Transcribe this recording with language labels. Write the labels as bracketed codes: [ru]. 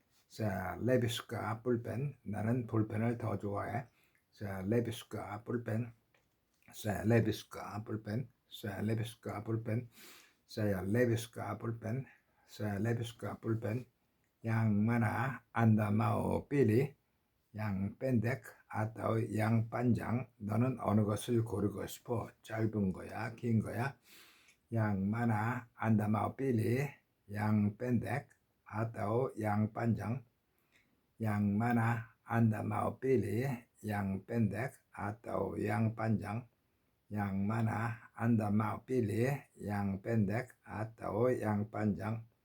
[id] saya lebih suka pulpen. [ko] 나는 볼펜을 더 좋아해. [id] saya lebih suka pulpen. saya lebih suka pulpen. saya lebih suka pulpen. saya lebih suka pulpen. saya lebih suka pulpen. yang mana Anda mau pilih? yang pendek atau yang panjang? [ko] 너는 어느 것을 고르고 싶어? 짧은 거야, 긴 거야? [id] yang mana Anda mau pilih? yang pendek atau yang panjang? yang mana Anda mau pilih? yang pendek atau yang panjang? yang mana Anda mau pilih? yang pendek atau yang panjang?